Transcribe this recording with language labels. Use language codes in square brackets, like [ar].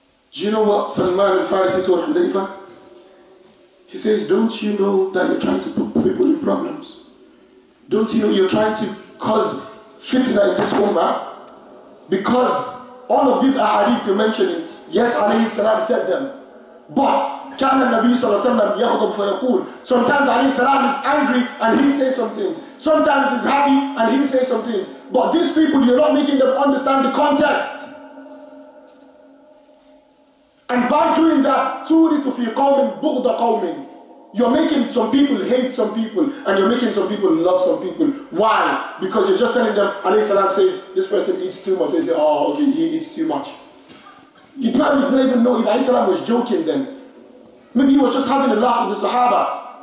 [en] Do you know what Salman al-Farisi told Hudayfa? He says, don't you know that you're trying to put people in problems? Don't you know you're trying to cause fitna in this ummah? Because all of these ahadith you're mentioning, yes, alayhi salam said them. [ar] But, كان النبي صلى الله عليه وسلم يغضب فيقول. [en] Sometimes alayhi salam is angry and he says some things. Sometimes he's happy and he says some things. But these people, you're not making them understand the context. And by doing that, [ar] تُورِثُ فِي قَوْمٍ بُغْضَ قَوْمٍ. [en] You're making some people hate some people, and you're making some people love some people. Why? Because you're just telling them, alayhi salam says, this person eats too much. They say, oh, okay, he eats too much. You probably don't even know if alayhi salam was joking then. Maybe he was just having a laugh with the Sahaba.